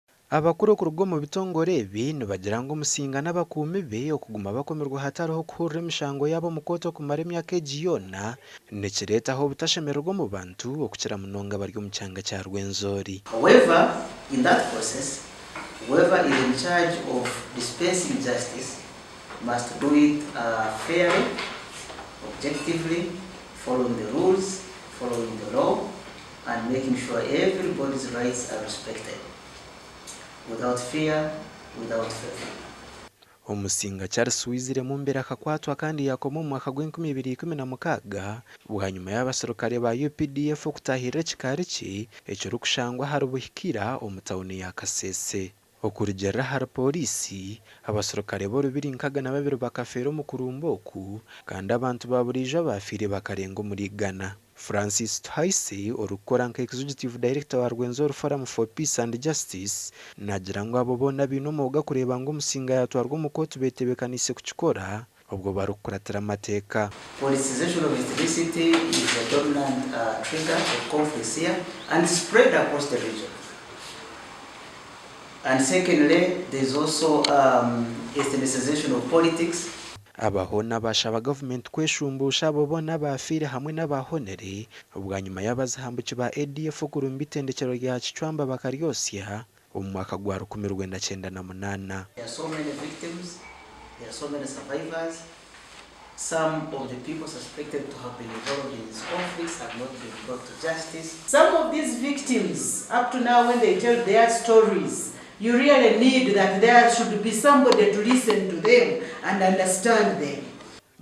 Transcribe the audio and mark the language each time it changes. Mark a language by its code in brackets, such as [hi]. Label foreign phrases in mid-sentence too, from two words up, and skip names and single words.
[ttj] Abakuru ku rugo mu bitongore bintu bagira ngo Omusinga n'abakuumi be okuguma bakomerwa hatariho kuhurira emishango yabo mu koto kumara emyaka egi yoona nikireetaho obutashemererwa mu bantu okukira munonga bari omu kyanga kya Rwenzori. [en] However, in that process, whoever is in charge of dispensing justice must do it fairly, objectively, following the rules, following the law, and making sure everybody's rights are respected. Without fear, without favor. [ttj] Omusinga Charles wizire mu mbere akakwatwa kandi yakoma mu mwaka gw'2016 bwanyuma y'abasirikare ba UPDF okutahirira ekikaari kye ekirikushangwa hari buhikira omu tawuni ya Kasese. Okurugerera hari polisi abasirikare bo 202 bakafeera omu kurumba oku kandi abantu ba buriijo bafiire bakarenga omuri 100. Francis Thaise orukora nka [en] Executive Director [ttj] wa Rwenzori Forum for Peace and Justice nagira ngo abo bona bino muga kureba ngo Omusinga yatwarwa mu kotu betebekanise kukikora ubwo barukuratira amateeka. [en] Politicization of ethnicity is a dominant trigger of conflicts here and spread across the region. And secondly, there is also ethnicization of politics. [ttj] Abahona bashaba government kweshumbusha abo bona bafiire hamwe n'abahonere ubwanyuma y'abazahambuki ba ADF kurumba itendekero rya Kicwamba bakaryosya omu mwaka gwa 1998. [en] There are so many victims, there are so many survivors. Some of the people suspected to have been involved in these conflicts have not been brought to justice. Some of these victims, up to now when they tell their stories, you really need that there should be somebody to listen to them and understand them.